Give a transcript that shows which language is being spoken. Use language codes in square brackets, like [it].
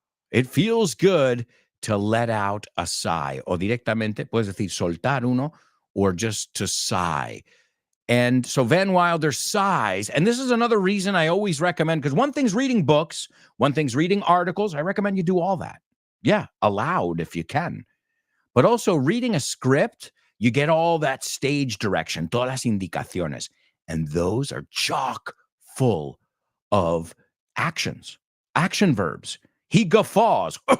[en] It feels good to let out a sigh. [es] O directamente, puedes decir soltar uno, [en] or just to sigh. And so Van Wilder sighs. And this is another reason I always recommend, because one thing's reading books, one thing's reading articles. I recommend you do all that. Yeah, aloud if you can. But also reading a script, you get all that stage direction, [es] todas las indicaciones. [en] And those are chock full of actions, action verbs. He guffaws.